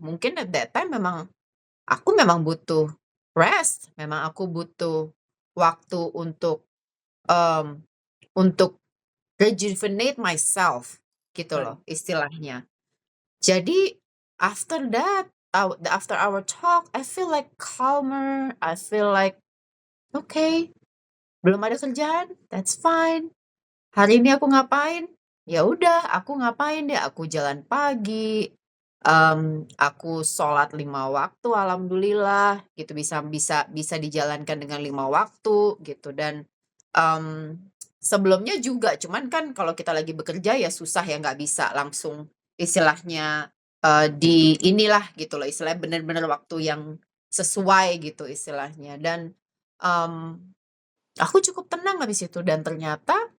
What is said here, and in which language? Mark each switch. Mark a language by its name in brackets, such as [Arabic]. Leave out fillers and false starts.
[Indonesian] Mungkin [English] at that time [Indonesian] aku memang butuh rest, memang aku butuh waktu mmm, untuk [English] rejuvenate myself [Indonesian] gitu [English] Right. [Indonesian] loh istilahnya. [English] Jadi after that, after our talk, I feel like calmer, I feel like, "Okay, [Indonesian] belum ada kerjaan, [English] that's fine. [Indonesian] Hari ini aku ngapain? Ya udah, aku ngapain deh, aku jalan pagi, aku sholat 5 waktu alhamdulillah gitu, bisa dijalankan dengan 5 waktu gitu dan, mmm, sebelumnya juga, cuman kan kalau kita lagi bekerja ya susah ya, nggak bisa langsung istilahnya, di inilah gitu loh, istilahnya bener-bener waktu yang sesuai gitu istilahnya dan, mmm, aku cukup tenang habis itu dan ternyata